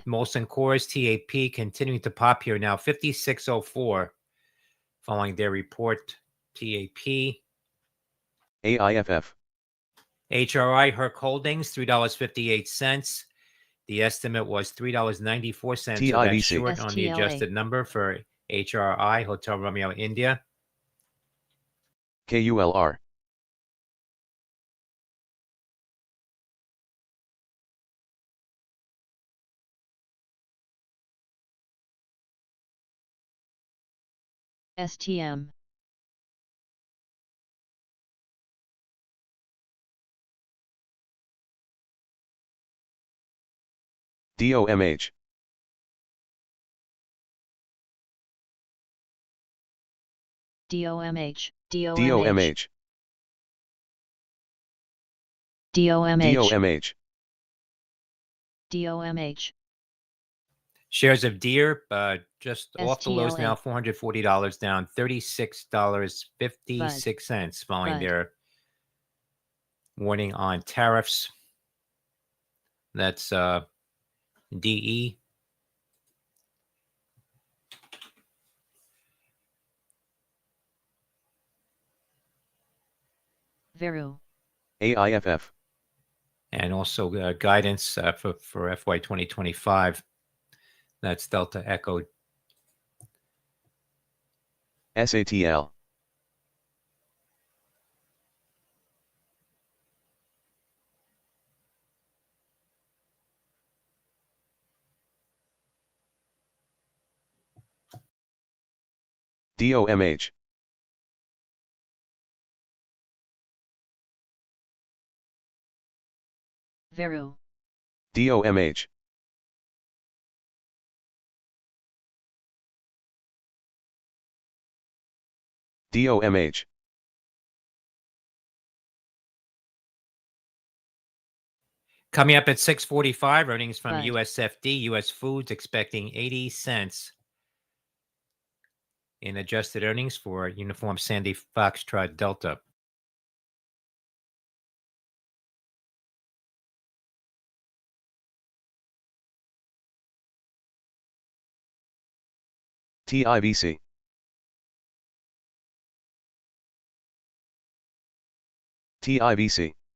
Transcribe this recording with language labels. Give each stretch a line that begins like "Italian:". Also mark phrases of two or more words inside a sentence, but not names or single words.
English: Molson Coors, TAP, continuing to pop here now, 56.04 following their report, TAP. AIFF. HRI, Herc Holdings, $3.58. The estimate was $3.94, so that's TIVC. short on the STLA. adjusted number for HRI, Hotel Romeo India. KULR. STM. DOMH. DOMH. DOMH. DOMH. DOMH. DOMH. Shares of Deere, just off the lows STLA. now, $440 down, $36.56 following Bud. their warning on tariffs. That's DE. Veru. AIFF. And also guidance for FY 2025. That's Delta Echo. SATL. DOMH. Veru. DOMH. DOMH. Coming up at 6:45, earnings from Bud. USFD, US Foods, expecting 80 cents in adjusted earnings for Uniform Sandy Foxtrot Delta. TIVC. TIVC.